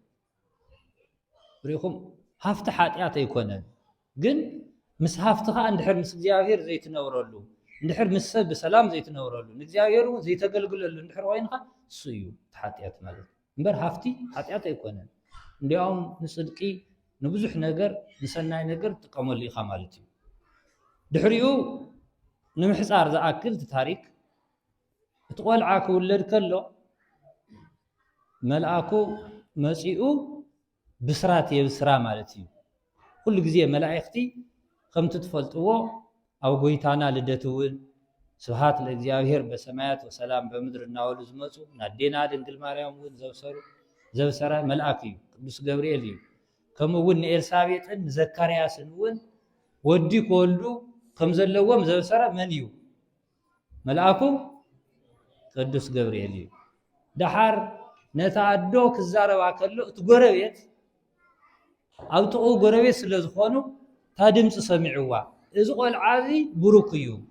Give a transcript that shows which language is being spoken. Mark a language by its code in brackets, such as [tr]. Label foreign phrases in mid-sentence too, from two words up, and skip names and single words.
[ti] ሪኢኹም ሃፍቲ ሓጢኣት ኣይኮነን ግን ምስ ሃፍቲ ከዓ እንድሕር ምስ እግዚኣብሔር ዘይትነብረሉ እንድሕር ምሰብ በሰላም ዘይትነብረሉ ንእግዚአብሔር ዘይተገልግለሉ እንድሕር ኮይንካ እሱ እዩ ሓጢአት ማለት እምበር ሃፍቲ ሓጢአት ኣይኮነን እንዲያውም ንጽድቂ ንብዙሕ ነገር ንሰናይ ነገር ጥቀመሉ ኢኻ ማለት እዩ ድሕሪኡ ንምሕፃር ዝኣክል ታሪክ እቲ ቆልዓ ክውለድ ከሎ መልአኩ መጺኡ ብስራት የብስራ ማለት እዩ ኩሉ ግዜ መላእክቲ ከምቲ ትፈልጥዎ ኣብ ጎይታና ልደት እውን [gez] ስብሃት ለእግዚአብሔር በሰማያት ወሰላም በምድር [ti] እናበሉ ዝመፁ ናዴና ድንግል ማርያም እውን ዘብሰረ መልአክ እዩ ቅዱስ ገብርኤል እዩ ከምኡ እውን ንኤልሳቤጥን ንዘካርያስን እውን ወዲ ክወልዱ ከም ዘለዎም ዘብሰረ መን እዩ መልአኩ ቅዱስ ገብርኤል እዩ ድሓር ነታ ኣዶ ክዛረባ ከሎ እቲ ጎረቤት ኣብ ጥቕኡ ጎረቤት ስለ ዝኾኑ ታ ድምፂ ሰሚዕዋ እዚ ቆልዓ እዚ ብሩክ እዩ